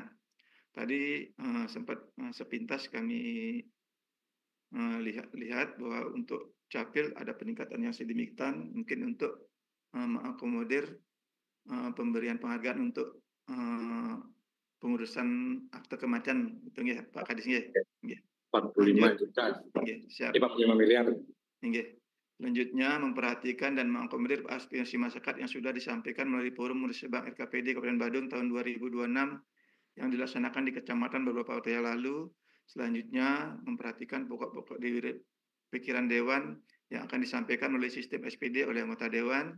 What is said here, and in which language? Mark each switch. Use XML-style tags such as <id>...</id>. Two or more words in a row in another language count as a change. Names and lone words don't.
<id>Tadi sempat sepintas kami lihat bahwa untuk capil ada peningkatan yang sedemikian, mungkin untuk mengakomodir pemberian penghargaan untuk pengurusan akte kematian itu nggih Pak Kadis nggih. Nggih. 45 juta. Nggih, siap. 45 miliar. Nggih. Selanjutnya memperhatikan dan mengakomodir aspirasi masyarakat yang sudah disampaikan melalui forum Murid Bank RKPD Kabupaten Badung tahun 2026 yang dilaksanakan di kecamatan beberapa waktu yang lalu. Selanjutnya memperhatikan pokok-pokok pikiran Dewan yang akan disampaikan melalui sistem SPD oleh anggota Dewan.</id>